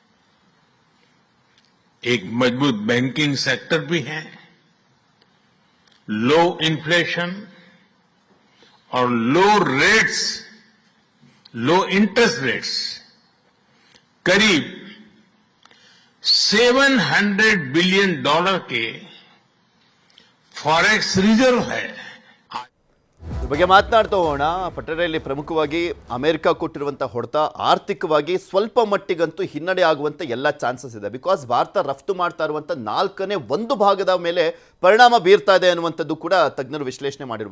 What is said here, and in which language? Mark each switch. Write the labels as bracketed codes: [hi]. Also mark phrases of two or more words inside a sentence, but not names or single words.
[hi] एक मजबूत [en] banking sector [hi] भी है, [en] low inflation [hi] और [en] low interest rates. [hi] करीब $700 बिलियन के [en] forex reserve [hi] है. [kn] ಬಗ್ಗೆ ಮಾತನಾಡ್ತಾ ಹೋಗೋಣ. ಪಟ್ಟಣದಲ್ಲಿ ಪ್ರಮುಖವಾಗಿ ಅಮೆರಿಕ ಕೊಟ್ಟಿರುವಂತಹ ಹೊಡೆತ ಆರ್ಥಿಕವಾಗಿ ಸ್ವಲ್ಪ ಮಟ್ಟಿಗಂತೂ ಹಿನ್ನಡೆ ಆಗುವಂತ ಎಲ್ಲ ಚಾನ್ಸಸ್ ಇದೆ. ಬಿಕಾಸ್ ಭಾರತ ರಫ್ತು ಮಾಡ್ತಾ ಇರುವಂತ 4ನೇ 1 ಭಾಗದ ಮೇಲೆ ಪರಿಣಾಮ ಬೀರ್ತಾ ಇದೆ ಅನ್ನುವಂಥದ್ದು ಕೂಡ ತಜ್ಞರು ವಿಶ್ಲೇಷಣೆ ಮಾಡಿರುವಂಥದ್ದು.